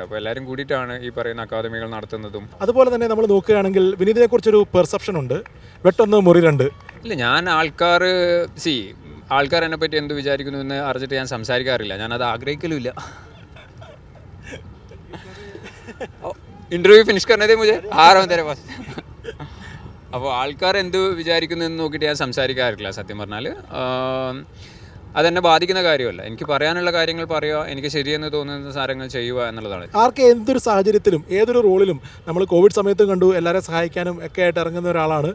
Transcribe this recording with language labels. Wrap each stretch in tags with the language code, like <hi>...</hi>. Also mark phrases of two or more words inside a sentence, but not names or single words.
<ml>അപ്പോൾ എല്ലാവരും കൂടിയിട്ടാണ് ഈ പറയുന്ന അക്കാദമികൾ നടത്തുന്നതും. അതുപോലെ തന്നെ നമ്മൾ നോക്കുകയാണെങ്കിൽ വിനീതിനെ കുറിച്ചൊരു പെർസെപ്ഷൻ ഉണ്ട്, വെട്ടൊന്ന് മുറി രണ്ട്. ഇല്ല, ഞാൻ ആൾക്കാർ എന്നെ പറ്റി എന്ത് വിചാരിക്കുന്നു എന്ന് അറിഞ്ഞിട്ട് ഞാൻ സംസാരിക്കാറില്ല. ഞാനത് ആഗ്രഹിക്കലുമില്ല.</ml> <en>interview finish</en> <hi>करने मुझे आ रहा हूं तेरे पास.</hi> <ml>അപ്പോൾ ആൾക്കാർ എന്ത് വിചാരിക്കുന്നു എന്ന് നോക്കിയിട്ട് ഞാൻ സംസാരിക്കാറില്ല സത്യം പറഞ്ഞാൽ. അതെന്നെ ബാധിക്കുന്ന കാര്യമല്ല. എനിക്ക് പറയാനുള്ള കാര്യങ്ങൾ പറയുക, എനിക്ക് ശരിയെന്ന് തോന്നുന്ന സാധനങ്ങൾ ചെയ്യുക എന്നുള്ളതാണ്. ആർക്ക് എന്തൊരു സാഹചര്യത്തിലും ഏതൊരു റോളിലും നമ്മൾ കോവിഡ് സമയത്തും കണ്ടു എല്ലാവരെ സഹായിക്കാനും ഒക്കെ ആയിട്ട് ഇറങ്ങുന്ന ഒരാളാണ്.</ml>